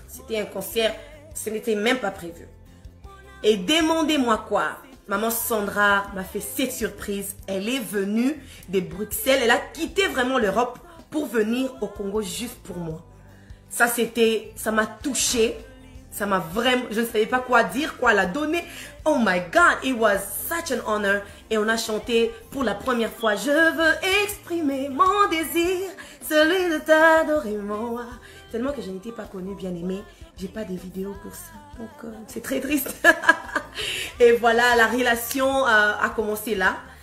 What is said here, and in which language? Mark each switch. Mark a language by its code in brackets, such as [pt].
[fr] C'était un concert, ce n'était même pas prévu. Et demandez-moi quoi? Maman Sandra m'a fait cette surprise. Elle est venue de Bruxelles. Elle a quitté vraiment l'Europe pour venir au Congo juste pour moi. Ça m'a touchée. Ça m'a vraiment, je ne savais pas quoi dire, quoi la donner. [en] Oh my God, it was such an honor. [fr] Et on a chanté pour la première fois. Je veux exprimer mon désir, celui de t'adorer, mon roi. Tellement que je n'étais pas connue, bien aimée. J'ai pas des vidéos pour ça. Donc, c'est très triste. Et voilà, la relation a commencé là.